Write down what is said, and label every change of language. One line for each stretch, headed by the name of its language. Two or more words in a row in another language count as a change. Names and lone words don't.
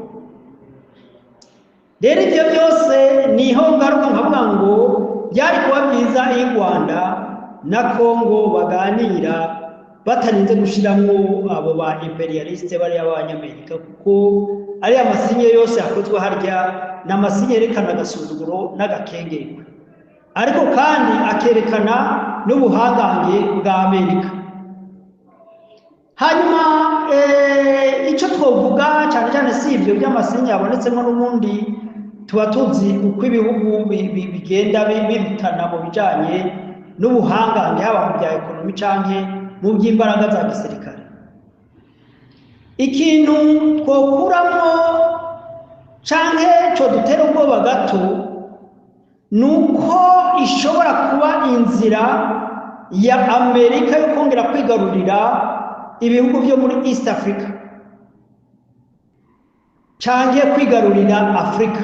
Kinyarwanda: Rero ibyo byose niho ngaruka nkavuga ngo byari kuba byiza iyo u Rwanda na Kongo baganira batarinze gushiramo abo ba imperialiste bariya b'Abanyamerika, kuko ari amasinye yose yakozwe harya n'amasinye yerekana agasuzuguro n'agakengekwe, ariko kandi akerekana n'ubuhangange bwa Amerika.
Rundi: Hanyuma icyo twovuga cyane cyane si ibyo by'amasinye yabonetsemo, n'ubundi tuba tuzi uko ibihugu bigenda birutana mu bijanye n'ubuhangange, haba mu bya ekonomi canke mu by'imbaraga za gisirikare. Ikintu twokuramo canke cyo dutera ubwoba gato nuko ishobora kuba inzira ya Amerika yo kongera kwigarurira ibihugu byo muri East Africa canke kwigarurira Afrika.